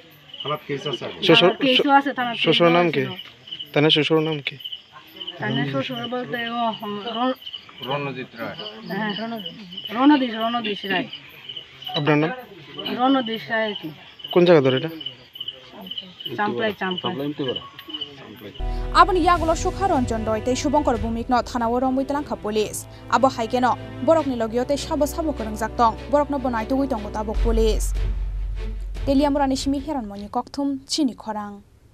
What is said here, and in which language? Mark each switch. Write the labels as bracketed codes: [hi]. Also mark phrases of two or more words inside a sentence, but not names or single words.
[bn] শ্বশুর নাম কি তাইনের শ্বশুর নাম কি তাইনের শ্বশুর বলতে রণজিৎ রায় হ্যাঁ রণদীশ রায় আপনার নাম রণদীশ রায় কি কোন জায়গা ধরে এটা চাম্পলাই [trp] aboni yagulo Sukharanjan Roite Shubhankar Bhumik no thanawo rombuitlangkha police abo haikeno borokni logiote sabo korang tong borokno bonai tugui tongo tabok police teliamurani simi heran moni kokthum chini khorang